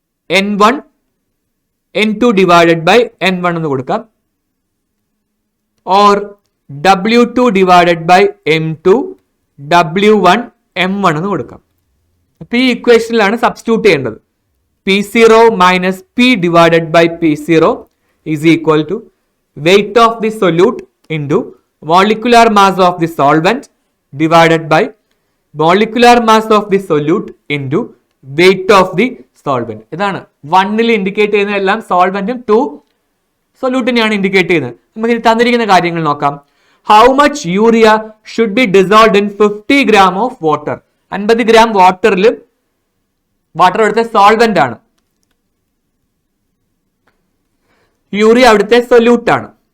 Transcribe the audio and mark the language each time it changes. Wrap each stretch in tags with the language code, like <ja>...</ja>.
<en>n1 n2 divided by n1</en> <ml>എന്ന് കൊടുക്കാം.</ml> <en>or w2 divided by m2 w1 m1</en> <ml>എന്ന് കൊടുക്കാം. അപ്പൊ ഈ ഇക്വേഷനിലാണ് സബ്സ്റ്റിറ്റ്യൂട്ട് ചെയ്യേണ്ടത്.</ml> <en>P0 minus P divided by P0 is equal to weight of the solute into molecular mass of the solvent divided by molecular mass of the solute into weight of the solvent.</en> <ml>ഇതാണ് 1ൽ indicate ചെയ്യുന്ന എല്ലാം സോൾവെന്റും 2 സൊല്യൂട്ടിനെയാണ് indicate ചെയ്യുന്നത്. നമുക്ക് തന്നിരിക്കുന്ന കാര്യങ്ങൾ നോക്കാം.</ml> <en>How much urea should be dissolved in 50 gram of water.</en> <ml>50 gram വാട്ടറിൽ, വാട്ടർ അവിടുത്തെ സോൾവെന്റ് ആണ്, യൂറിയ അവിടുത്തെ സൊല്യൂട്ട് ആണ്.</ml>